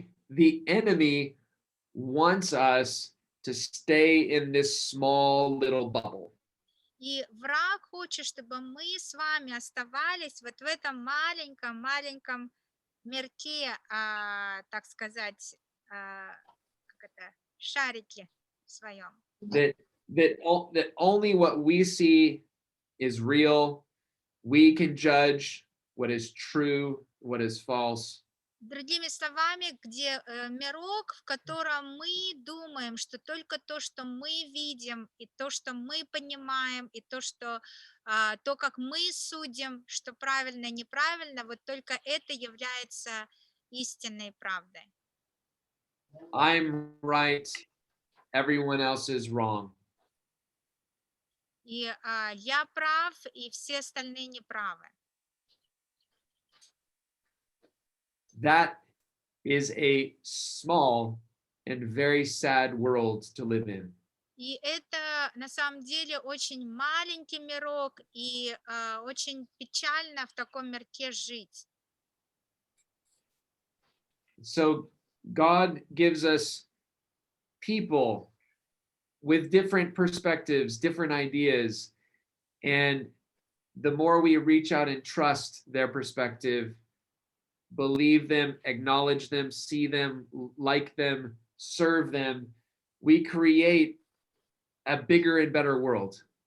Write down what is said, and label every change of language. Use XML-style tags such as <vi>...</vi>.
<en>The enemy wants us to stay in this small little bubble.</en> <ru>И враг хочет, чтобы мы с вами оставались вот в этом маленьком мирке, так сказать, шарике своем.</ru> <en>That only what we see is real. We can judge what is true, what is false.</en> <ru>Другими словами, где мирок, в котором мы думаем, что только то, что мы видим, и то, что мы понимаем, и то, как мы судим, что правильно и неправильно, вот только это является истинной правдой.</ru> <en>I'm right, everyone else is wrong.</en> <ru>И я прав, и все остальные неправы.</ru> <en>That is a small and very sad world to live in.</en> <ru>И это на самом деле очень маленький мирок, и очень печально в таком мирке жить.</ru> <en>So God gives us people with different perspectives, different ideas, and the more we reach out and trust their perspective, believe them, acknowledge them, see them, like them, serve them, we create a bigger and better world.</en>